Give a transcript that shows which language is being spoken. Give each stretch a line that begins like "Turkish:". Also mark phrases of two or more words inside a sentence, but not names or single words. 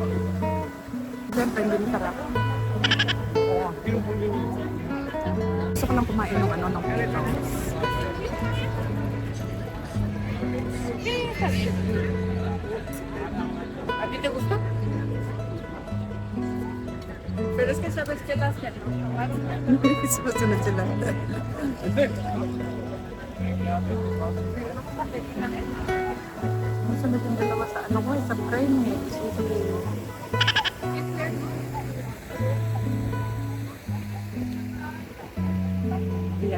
Filipino: Siyempre, hindi masarap. Oo. Gusto ko lang kumain ng ano, ng pickles.
Spanish: ¿A ti te gustó? Pero es que sabes que las que no probaron.
Filipino: Susunod sila. Susunod yung dalawa sa ano ko, sa train eh. Yan.